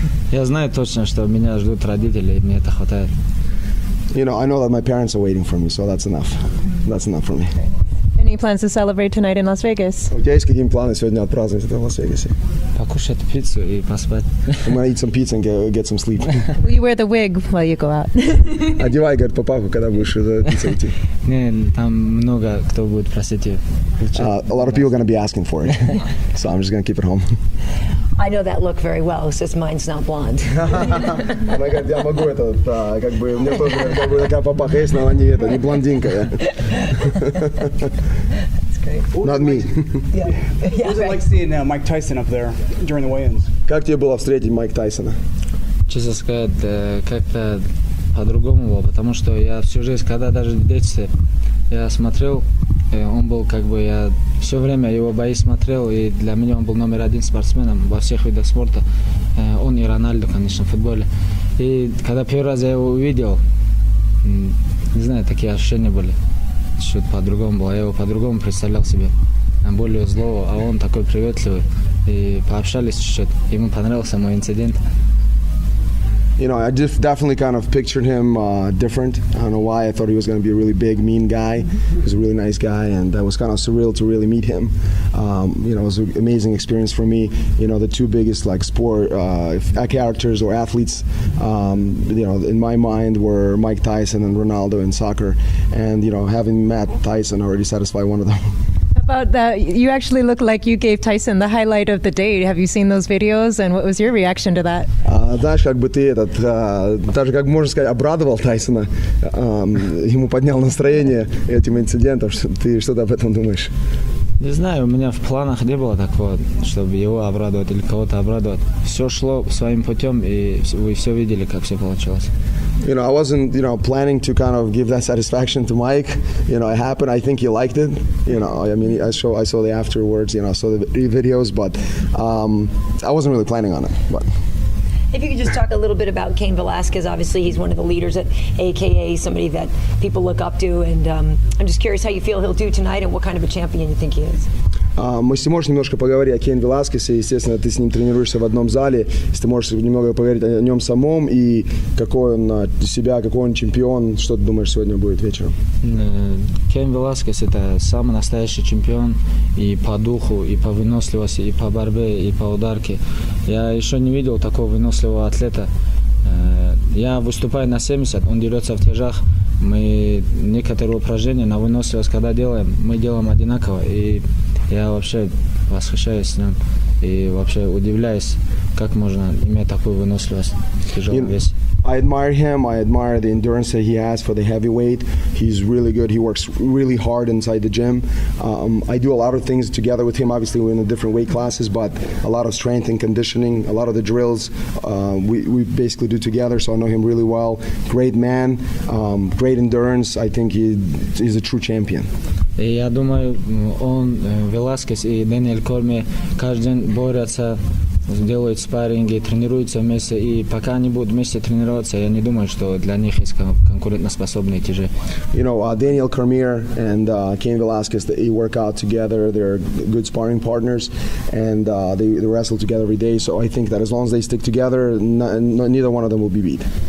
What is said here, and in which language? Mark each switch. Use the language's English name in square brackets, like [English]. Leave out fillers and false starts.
[Russian] Я знаю точно, что меня ждут родители, и мне это хватает. [English] I know that my parents are waiting for me, so that's enough. That's enough for me. Any plans to celebrate tonight in Las Vegas? [Russian] У тебя есть какие-то планы сегодня отпраздновать это в Лас-Вегасе? Покушать пиццу и поспать. [English] I'm gonna eat some pizza and get some sleep. Will you wear the wig while you go out? [Russian] Одевай, говорит, папаху, когда будешь за пиццей идти. Не, там много кто будет просить ее. [English] A lot of people are gonna be asking for it, so I'm just gonna keep it home. I know that look very well. It's just mine's not blonde. [Russian] Она говорит, я могу это, у меня тоже такая папаха есть, но она не блондинка. [English] Not me. What was it like seeing Mike Tyson up there during the weigh-ins? [Russian] Как тебе было встретить Майк Тайсона? Честно сказать, как-то по-другому было, потому что я всю жизнь, когда даже в детстве я смотрел, он был я все время его бои смотрел, и для меня он был номер один спортсменом во всех видах спорта. Он и Рональдо, конечно, в футболе. И когда первый раз я его увидел, не знаю, такие ощущения были. Что-то по-другому было, я его по-другому представлял себе, более злого, а он такой приветливый. И пообщались чуть-чуть, ему понравился мой инцидент. [English] I just definitely kind of pictured him different. I don't know why. I thought he was going to be a really big, mean guy. He was a really nice guy, and that was kind of surreal to really meet him. It was an amazing experience for me. The two biggest sport characters or athletes, in my mind were Mike Tyson and Ronaldo in soccer. And having met Tyson already satisfied one of them. About that, you actually look like you gave Tyson the highlight of the day. Have you seen those videos, and what was your reaction to that? [Russian] Знаешь, как бы ты даже, как можно сказать, обрадовал Тайсона, ему поднял настроение этим инцидентом. Ты что-то об этом думаешь? Не знаю, у меня в планах не было такого, чтобы его обрадовать или кого-то обрадовать. Все шло своим путем, и вы все видели, как все получилось. [English] I wasn't, planning to kind of give that satisfaction to Mike. It happened. I think he liked it. I saw the afterwards. I saw the videos, but I wasn't really planning on it. But. If you could just talk a little bit about Cain Velasquez. Obviously, he's one of the leaders at AKA, somebody that people look up to, and I'm just curious how you feel he'll do tonight and what kind of a champion you think he is. [Russian] Если можешь немножко поговорить о Кейн Веласкесе, естественно, ты с ним тренируешься в одном зале, если ты можешь немного поговорить о нем самом и какой он себя, какой он чемпион, что ты думаешь сегодня будет вечером? Кейн Веласкес – это самый настоящий чемпион и по духу, и по выносливости, и по борьбе, и по ударке. Я еще не видел такого выносливого атлета. Я выступаю на 70, он дерется в тяжах. Мы некоторые упражнения на выносливость, когда делаем, мы делаем одинаково. И я вообще восхищаюсь с ним и вообще удивляюсь, как можно иметь такую выносливость в тяжелом весе. [English] I admire him. I admire the endurance that he has for the heavyweight. He's really good. He works really hard inside the gym. I do a lot of things together with him. Obviously, we're in the different weight classes, but a lot of strength and conditioning, a lot of the drills we basically do together, so I know him really well. Great man, great endurance. I think he's a true champion. [Russian] И я думаю, он, Веласкес и Дэниэль Корми каждый день борются, делают спарринги, тренируются вместе, и пока они будут вместе тренироваться, я не думаю, что для них есть конкурентоспособные тяжи. [English] Daniel Cormier and Cain Velasquez, they work out together. They're good sparring partners, and they wrestle together every day. So I think that as long as they stick together, neither one of them will be beat.